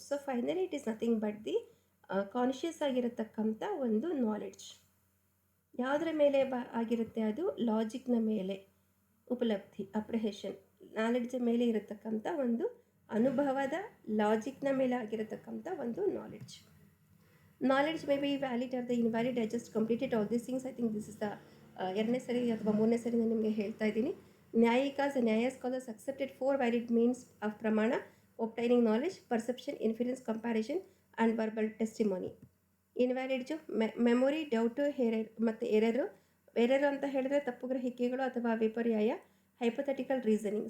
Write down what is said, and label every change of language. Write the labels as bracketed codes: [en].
[en] so finally it is nothing but the conscious [kn] ಆಗಿರತಕ್ಕಂಥ ಒಂದು [en] Knowledge. [kn] ಯಾವುದರ ಮೇಲೆ ಆಗಿರುತ್ತೆ? ಅದು ಲಾಜಿಕ್ನ ಮೇಲೆ. ಉಪಲಬ್ಧಿ, ಅಪ್ರಿಹೇಷನ್, ನಾಲೆಡ್ಜ್ ಮೇಲೆ ಇರತಕ್ಕಂಥ ಒಂದು ಅನುಭವದ, ಲಾಜಿಕ್ನ ಮೇಲೆ ಆಗಿರತಕ್ಕಂಥ ಒಂದು knowledge. [en] Knowledge may be valid or the invalid. I just completed all these things. I think this is the [kn] ಎರಡನೇ ಸರಿ ಅಥವಾ ಮೂರನೇ ಸರಿ ನಾನು ನಿಮಗೆ ಹೇಳ್ತಾ ಇದ್ದೀನಿ. [en] ನ್ಯಾಯಿಕಾಸ್ Nyaya scholars accepted 4 valid means of pramana obtaining knowledge, perception, inference, comparison and verbal testimony. [kn] ಇನ್ವ್ಯಾಲಿಡ್ಜು memory, doubt, ಮತ್ತು ಎರರು ಅಂತ ಹೇಳಿದ್ರೆ ತಪ್ಪು ಗ್ರಹಿಕೆಗಳು ಅಥವಾ ವಿಪರ್ಯಾಯ, ಹೈಪೋಥೆಟಿಕಲ್ ರೀಸನಿಂಗ್.